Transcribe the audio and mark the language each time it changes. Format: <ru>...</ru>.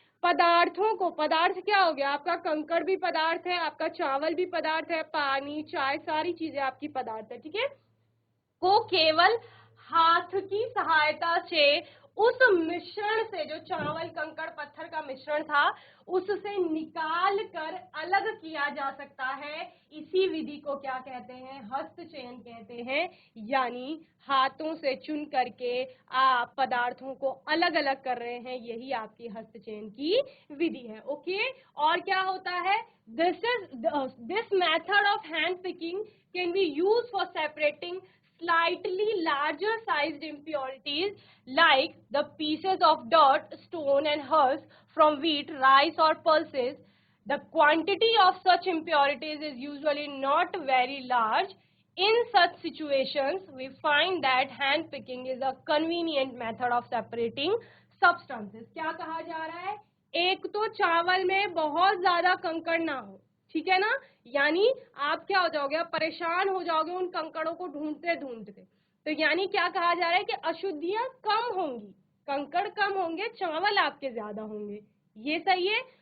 <hi>पदार्थों को, पदार्थ क्या हो गया आपका, कंकड़ भी पदार्थ है, आपका चावल भी पदार्थ है, पानी, चाय, सारी चीजें आपकी पदार्थ है, ठीक है, को केवल हाथ की सहायता से उस मिश्रण से, जो चावल कंकड़ पत्थर का मिश्रण था, उससे निकाल कर अलग किया जा सकता है। इसी विधि को क्या कहते हैं, हस्तचयन कहते हैं। यानी हाथों से चुन करके आप पदार्थों को अलग अलग कर रहे हैं, यही आपकी हस्तचयन की विधि है।</hi> <en>okay,</en> <hi>और क्या होता है,</hi> <en>This method of hand picking can be use for separating slightly larger sized impurities like the pieces of dirt, stone and husk from wheat, rice or pulses. The quantity of such impurities is usually not very large. In such situations, we find that hand picking is a convenient method of separating substances.</en> <hi>क्या कहा जा रहा है, एक तो चावल में बहुत ज्यादा कंकड़ ना हो, ठीक है ना, यानी आप क्या हो जाओगे, आप परेशान हो जाओगे उन कंकड़ों को ढूंढते ढूंढते। तो यानी क्या कहा जा रहा है कि अशुद्धियां कम होंगी, कंकड़ कम होंगे, चावल आपके ज्यादा होंगे, ये सही है।</hi>